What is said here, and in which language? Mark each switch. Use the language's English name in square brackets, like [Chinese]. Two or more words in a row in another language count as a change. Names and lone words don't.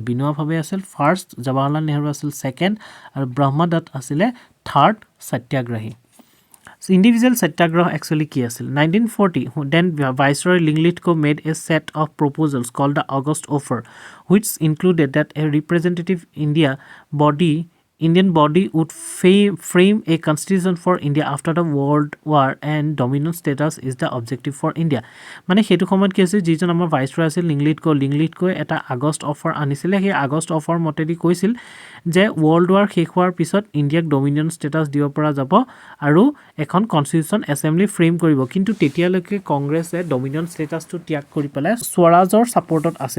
[Assamese] বিনোবা ভাৱে আছিল ফাৰ্ষ্ট, জৱাহৰলাল নেহৰু আছিল ছেকেণ্ড আৰু ব্ৰহ্মদত্ত আছিলে থাৰ্ড সত্যাগ্ৰহী। [English] So individual satyagraha actually [Assamese] কি আছিল? [English] 1940 then Viceroy Linglitko made a set of proposals called the August Offer, which included that a representative Indian body would frame a constitution for India after the World War and dominion status is the objective for India. [Assamese] মানে সেইটো সময়ত কি আছিল, যিজন আমাৰ ভাইচৰয় আছিল লিংলিটকো এটা আগষ্ট অফাৰ আনিছিলে। সেই আগষ্ট অফাৰ মতেদি কৈছিল যে [English] World War [Assamese] শেষ হোৱাৰ পিছত ইণ্ডিয়াক [English] dominion status [Assamese] দিব পৰা যাব আৰু এখন [English] constitution assembly [Assamese] ফ্ৰেম কৰিব। কিন্তু তেতিয়ালৈকে কংগ্ৰেছে [English] dominion status [Assamese] ত্যাগ কৰি পেলাই স্বৰাজৰ ছাপৰ্টত আছিল।